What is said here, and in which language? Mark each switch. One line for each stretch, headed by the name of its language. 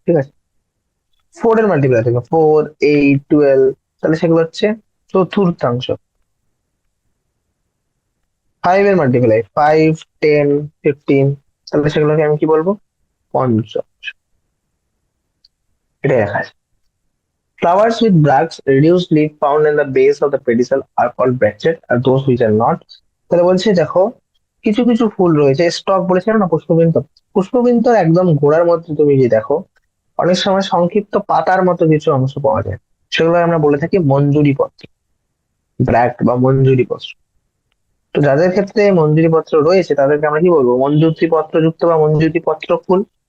Bangla: ঠিক আছে, ফোর এর মাল্টিপ্লাই থাকে, 4, 8, 12, তাহলে সেগুলো হচ্ছে চতুর্থাংশ। 5 এর মাল্টিপ্লাই 5, 10, 15, তাহলে সেগুলোকে আমি কি বলবো? পঞ্চম। এটা দেখা আছে।
English: Flowers with bracts, reduced leaf found in the base of the pedicel are called bracted, আর those which are not।
Bangla: তাহলে বলছে দেখো, কিছু কিছু ফুল রয়েছে, স্টক বলেছিলাম না, পুষ্পবিন্ত, পুষ্পবিন্তর একদম গোড়ার মধ্যে তুমি যদি দেখো, অনেক সময় সংক্ষিপ্ত পাতার মতো কিছু অংশ পাওয়া যায়, সেগুলো আমরা বলে থাকি মঞ্জুরি পত্র, ব্র্যাক্ট বা মঞ্জুরি পত্র। তো যাদের ক্ষেত্রে মঞ্জুরি পত্র রয়েছে তাদেরকে আমরা কি বলবো? মঞ্জুরি পত্র যুক্ত বা মঞ্জুরি পত্র ফুল।